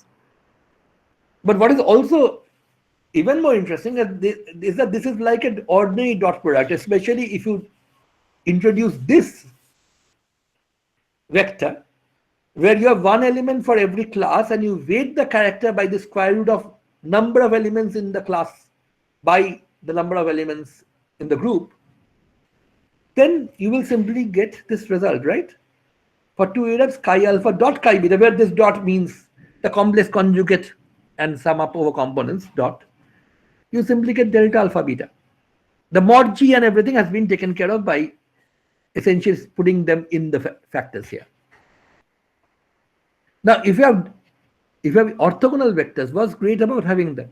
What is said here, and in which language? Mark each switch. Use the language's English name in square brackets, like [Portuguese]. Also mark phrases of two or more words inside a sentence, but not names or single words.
[English] But what is also even more interesting is that this is like an ordinary dot product, especially if you introduce this vector, where you have one element for every class and you weight the character by the square root of number of elements in the class by the number of elements in the group, then you will simply get this result, right? For two irreps, chi alpha dot chi beta, where this dot means the complex conjugate and sum up over components dot, you simply get delta alpha beta. The mod g and everything has been taken care of by essentially putting them in the factors here. Now, if you have orthogonal vectors, what's great about having them?